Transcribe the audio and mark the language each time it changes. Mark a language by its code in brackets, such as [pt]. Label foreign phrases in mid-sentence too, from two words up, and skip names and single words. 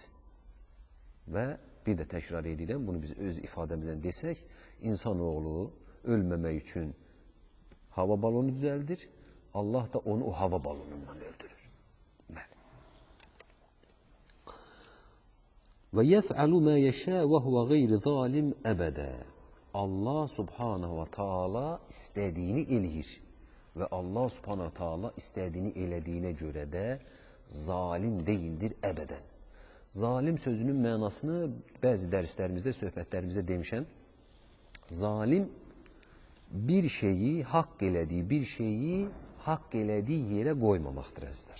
[az] Və bir də təkrar edirəm, bunu biz öz ifadəmizdən desək, insanoğlu ölməmək üçün hava balonu düzəldir, Allah da onu o hava balonundan öldürür. Bəli. [ar] ويفعل ما يشاء وهو غير ظالم أبدا. [az] Allah [ar] سبحانه وتعالى [az] istədiyini eləyir. Və Allah [ar] سبحانه وتعالى [az] istədiyini elədiyinə görə də zalim deyildir əbədən. Zalim sözünün mənasını bəzi dərslərimizdə, söhbətlərimizdə demişəm. Zalim bir şeyi, haqq elədiyi bir şeyi haqq elədiyi yerə qoymamaqdır əzizlər.